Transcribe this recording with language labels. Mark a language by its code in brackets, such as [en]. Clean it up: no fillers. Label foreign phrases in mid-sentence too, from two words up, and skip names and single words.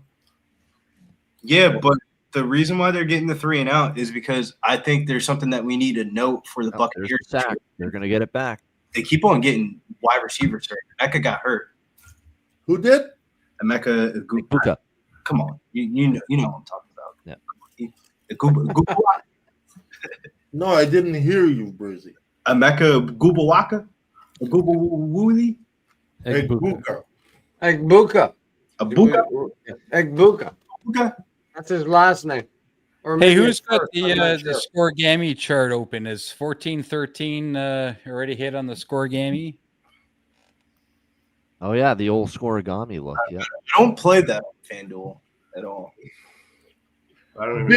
[en] Yeah, but the reason why they're getting the 3 and out is because I think there's something that we need to note for the Buccaneers. Sack. They're going to get it back. They keep on getting wide receivers hurt. Emeka got hurt. Who did? Emeka Buka. Come on, you know what I'm talking about. Yeah. No, I didn't hear you, Brizzy. Emeka Gubawaka? Gubawuli? Egbuka. Egbuka. Abuka? Egbuka. Abuka? That's his last name. Or Hey, maybe who's his got first, I'm not the sure. score-gammy chart open? Is 14-13 already hit on the score-gammy? Oh yeah, the old scoregami look. Yeah. I don't play that on FanDuel at all. I don't even